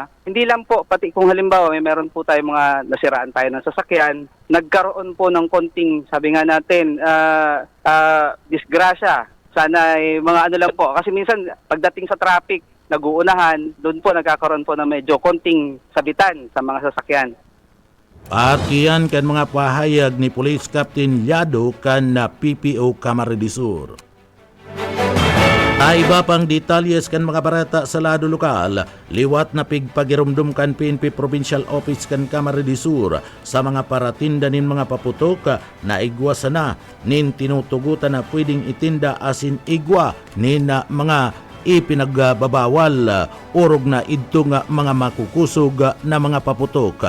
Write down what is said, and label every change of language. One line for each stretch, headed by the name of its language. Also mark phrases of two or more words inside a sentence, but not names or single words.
Filipino: Hindi lang po, pati kung halimbawa may meron po tayong mga nasiraan tayo ng sasakyan, nagkaroon po ng konting, sabi nga natin, disgrasya. Sana mga ano lang po. Kasi minsan, pagdating sa traffic, nag-uunahan, doon po nagkakaroon po ng medyo konting sabitan sa mga sasakyan.
Bikol: At iyan kan mga pahayag ni Police Captain Llado kan na PPO Camarines Sur. Iba pang detalyes kan mga barata sa lado lokal, liwat na pigpagirumdum kan PNP Provincial Office kan Camarines Sur sa mga paratinda nin mga paputok na igwa sana nin tinutugutan na pwedeng itinda asin igwa nin mga ipinagbabawal orog na idto nga mga makukusog na mga paputok.